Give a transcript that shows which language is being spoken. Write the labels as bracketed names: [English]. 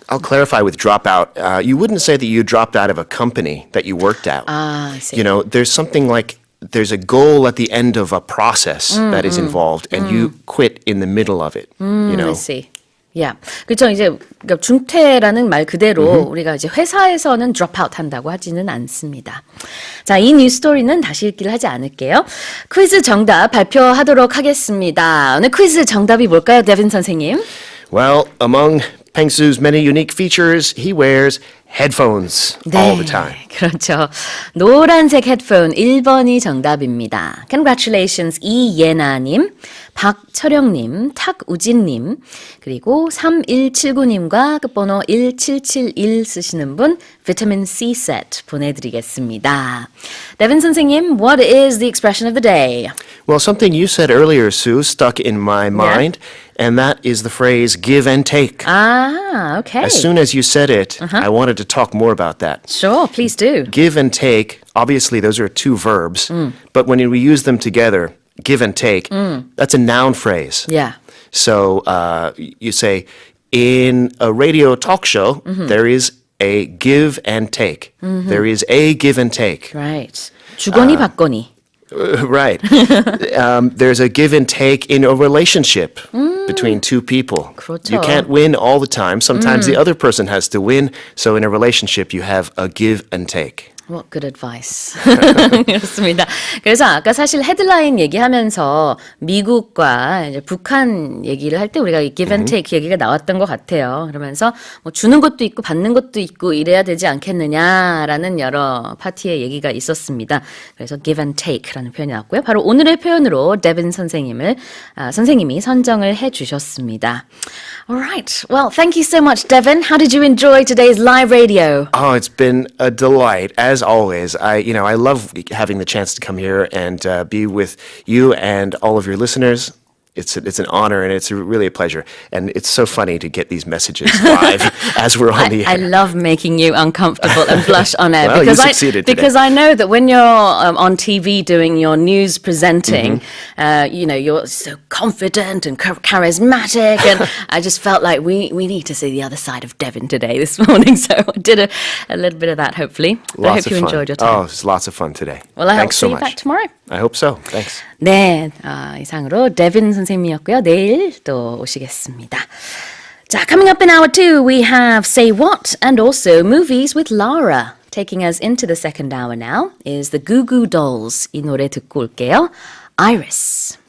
[English] I'll clarify with drop out. You wouldn't say that you dropped out of a company that you worked at. I see. You know, there's something like there's a goal at the end of a process that is involved, and you quit in the middle of it. You know. I see. Yeah. [Korean] 그렇죠. 이제 그러니까 중퇴라는 말 그대로 우리가 이제 회사에서는 drop out 한다고 하지는 않습니다. 자, 이 뉴스 스토리는 다시 읽기를 하지 않을게요. 퀴즈 정답 발표하도록 하겠습니다. 오늘 퀴즈 정답이 뭘까요, 데빈 선생님? [English] Well, among Pengsu's many unique features, he wears headphones all the time. [Korean] 그렇죠. 노란색 헤드폰 1번이 정답입니다. [English] Congratulations [Korean] 이예나님, 박철영님, 탁우진님, 그리고 3179님과 끝번호 1771 쓰시는 분 비타민 C 세트 보내드리겠습니다. [English] 데빈 선생님, what is the expression of the day? Well, something you said earlier, Sue, stuck in my mind, and that is the phrase give and take. Ah, okay. As soon as you said it, I wanted to talk more about that. Sure, please do. Give and take, obviously those are two verbs, but when we use them together, give and take, that's a noun phrase. Yeah. So you say, in a radio talk show, there is a give and take. There is a give and take. Right. [Korean] 주거니 받거니. [English] Right. There's a give and take in a relationship between two people. [Korean] 그렇죠. [English] You can't win all the time. Sometimes the other person has to win. So in a relationship, you have a give and take. What good advice. [Korean] 그렇습니다. 그래서 아까 사실 헤드라인 얘기하면서 미국과 이제 북한 얘기를 할 때 우리가 이 give and take 얘기가 나왔던 것 같아요. 그러면서 뭐 주는 것도 있고 받는 것도 있고 이래야 되지 않겠느냐라는 여러 파티의 얘기가 있었습니다. 그래서 give and take라는 표현이 나왔고요. 바로 오늘의 표현으로 데빈 선생님이 선정을 해주셨습니다. [English] Alright. Well, thank you so much, Devin. How did you enjoy today's live radio? Oh, it's been a delight. As always, I love having the chance to come here and be with you and all of your listeners. It's an honor and it's really a pleasure. And it's so funny to get these messages live as we're on the air. I love making you uncomfortable and blush on air. Well, because you succeeded today. Because I know that when you're on TV doing your news presenting, you're so confident and charismatic. And I just felt like we need to see the other side of Devin today, this morning. So I did a little bit of that, hopefully. But I hope you enjoyed your time. Oh, it's lots of fun today. Well, I hope to Thanks see so you much. back tomorrow. I hope so. Thanks. [Korean] 네, 이상으로 데빈 선생님이었고요. 내일 또 오시겠습니다. [English] 자, coming up in hour 2, we have Say What and also Movies with Lara. Taking us into the second hour now is the Goo Goo Dolls. [Korean] 이 노래 듣고 올게요. [English] Iris.